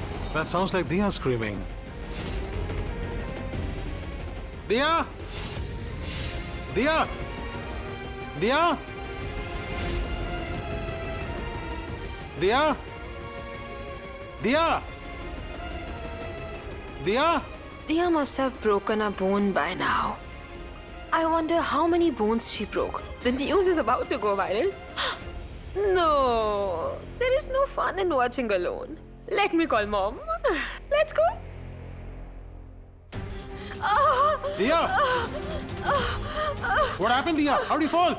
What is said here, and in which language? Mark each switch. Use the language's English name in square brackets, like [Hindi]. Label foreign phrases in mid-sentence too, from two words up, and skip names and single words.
[English] That sounds like Dia screaming. Dia! Dia! Dia! Dia! Dia! Dia! Dia must have broken a bone by now. I wonder how many bones she broke. The news is about to go viral. No, there is no fun in watching alone. Let me call mom. Let's go. Dia! What happened, Dia? How did you fall?